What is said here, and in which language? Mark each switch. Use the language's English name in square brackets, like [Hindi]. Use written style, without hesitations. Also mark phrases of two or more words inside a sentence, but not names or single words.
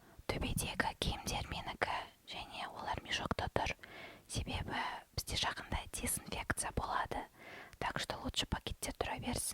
[Kazakh] төбедегі киімдер менікі, және олар мешокта тұр. Себебі бізде жақында дезинфекция болады. [Russian] Так что лучше [Kazakh] пакетте тұра берсін.